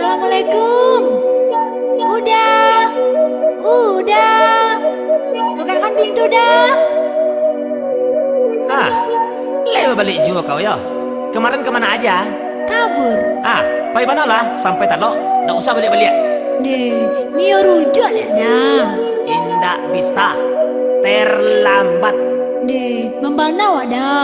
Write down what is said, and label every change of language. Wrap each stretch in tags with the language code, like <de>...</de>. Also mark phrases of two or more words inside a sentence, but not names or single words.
<id>Assalamualaikum. Udah. Bukakan pintu dah. Lewat balik juga kau ya. Kemarin kemana aja? Kabur.</id> <min>Pai mana lah sampai talo.</min> <id>Nggak usah balik-balik.</id> <min>Nio rujuk dah. Indak bisa. Terlambat. Membana wadah.</min>